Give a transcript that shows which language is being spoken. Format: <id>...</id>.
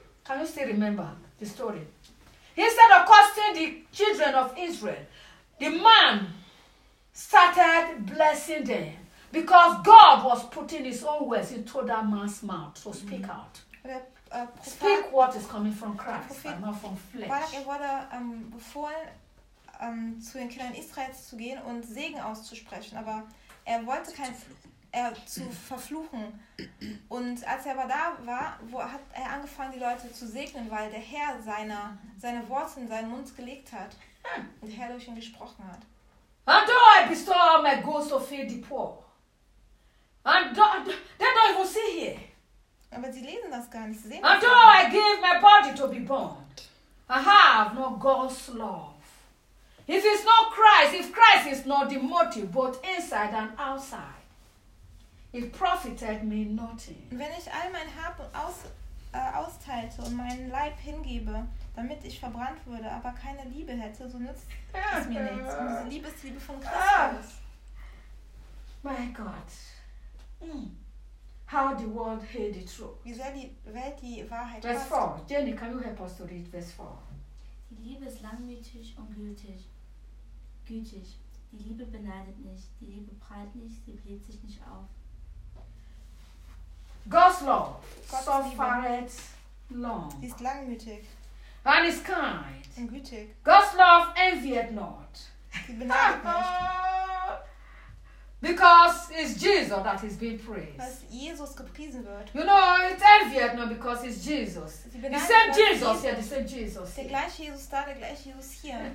<en>Can you still remember the story? Instead of cursing the children of Israel, the man started blessing them because God was putting his own words into that man's mouth to speak out. Speak what is coming from Christ and not from flesh.</en> <de>Balak, er wurde befohlen, zu den Kindern Israels zu gehen und Segen auszusprechen, aber er wollte kein zu verfluchen. Und als er aber da war, hat er angefangen, die Leute zu segnen, weil der Herr seine Worte in seinen Mund gelegt hat und der Herr durch ihn gesprochen hat.</de> <en>And do I bestow all my goods to feed the poor? And they don't even see here.</en> <de>Aber sie lesen das gar nicht. Sie sehen</de> <en>Until</en> <de>das</de> <en>I give my body to be burned, I have no God's love. If it's not Christ, if Christ is not the motive, both inside and outside, it profited me nothing.</en> <de>Wenn ich all mein Hab austeilte und meinen Leib hingebe, damit ich verbrannt würde, aber keine Liebe hätte, so nützt es mir nichts. Und diese Liebe ist die Liebe von Christus.</de> <en>My God. How the world hates the truth.</en> <de>Wie sehr die Welt die Wahrheit</de> <en>Verse 4. Jenny, can you help us to read verse 4?</en> <de>Die Liebe ist langmütig und gütig. Gütig. Die Liebe beneidet nicht. Die Liebe prahlt nicht. Sie bläht sich nicht auf.</de> <en>God's love suffereth long.</en> <de>Sie ist langmütig.</de> <en>And is kind.</en> <de>Und gütig.</de> <en>God's love envieth not.</en> <de>Sie beneidet nicht.</de> <en>Because it's Jesus that is being praised.</en> <de>Was Jesus gepriesen wird.</de> <en>You know, it's envied now because it's Jesus. The same Jesus here, the same Jesus.</en> <de>Der gleiche Jesus da, der gleiche Jesus hier.</de>